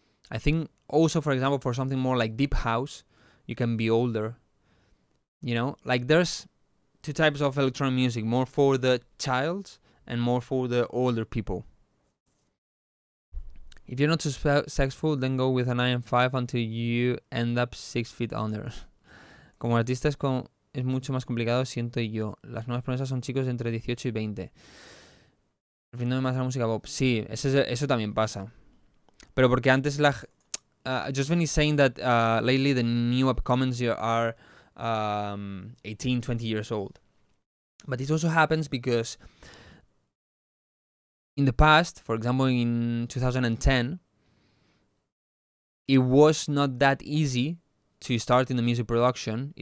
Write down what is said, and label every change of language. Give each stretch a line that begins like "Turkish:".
English: I think also, for example, for something more like deep house, you can be older, you know? Like there's two types of electronic music, more for the child and more for the older people. If you're not successful, then go with a 9 and 5 until you end up 6 feet under.
Spanish: Como artista es mucho más complicado, siento yo. Las nuevas promesas son chicos de entre 18 y 20. Refiriéndome más a la música pop. Sí, eso también pasa. Pero porque antes
English: Josephine is saying that lately the new upcomings are 18, 20 years old. But it also happens because in the past, for example, in 2010, it was not that easy to start in the music production.